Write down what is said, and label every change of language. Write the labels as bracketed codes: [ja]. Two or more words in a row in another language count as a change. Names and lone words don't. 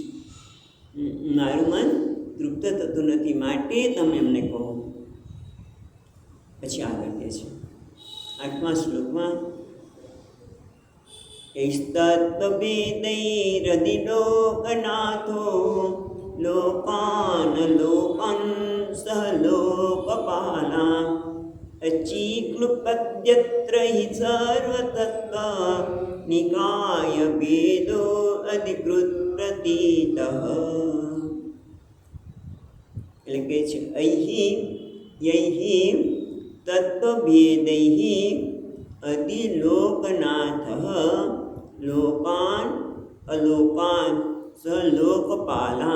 [gu] મારું મન તૃપ્ત થતું નથી, માટે તમે એમને કહો. પછી આગળ કહે છે 8મા શ્લોકમાં, [sa] ઐસ્તત્વેदैरधिलोकनाथो लोकान् सह लोकपालान् अचीक्लुपद्यत्र हि सर्वतत्त्व निकाय भेदो अधिकृत प्रतीतः. [gu] એટલે કે છે [sa] યૈ તત્વભેદૈ અધિલોકનાથઃ લોકાન અલોકાન સ લોકપાલાન.